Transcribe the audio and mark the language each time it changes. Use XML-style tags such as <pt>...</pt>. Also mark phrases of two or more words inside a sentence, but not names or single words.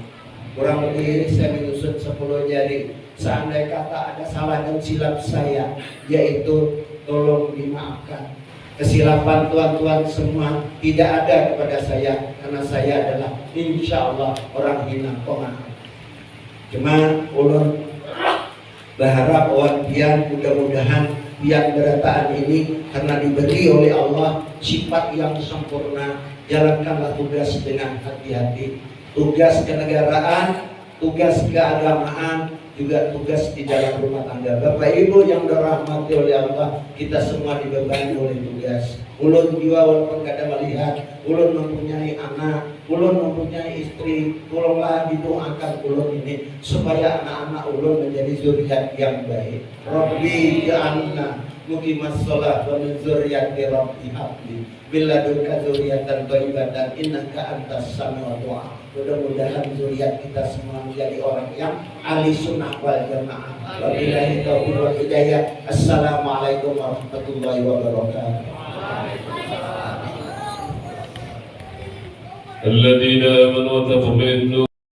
<id>Kurang lebih saya menyusun 10 jari. Seandainya kata ada salah dan silap saya, yaitu tolong dimaafkan. Kesilapan tuan-tuan semua tidak ada kepada saya, karena saya adalah</id> <ar>إن شاء الله</ar> <id>orang hina pemaaf.</id> <bjn>Cuma ulun berharap awan pian mudah-mudahan pian berataan ini karena diberi oleh Allah sifat yang sempurna, jalankanlah tugas dengan hati-hati.</bjn> <id>Tugas kenegaraan, tugas keagamaan juga tugas di dalam rumah tangga. Bapak Ibu yang dirahmati oleh Allah, kita semua dibebani oleh tugas.</id> <bjn>Ulun juga walaupun kada melihat, ulun mempunyai anak, ulun mempunyai istri, tolonglah didoakan ulun ini supaya anak-anak ulun menjadi zuriat yang baik.</bjn> <ar>رب جعلنا مقيم الصلاة ومن ذريتي رب هب لي بلدنك ذرية طيبة إنك أنت السميع الدعاء.</ar> <id>Mudah-mudahan zuriat kita semua menjadi orang yang</id> <ar>أهل السنة والجماعة. وبالله التوفيق والهداية. السلام عليكم ورحمة الله وبركاته. الذين آمنوا وتطمئن</ar>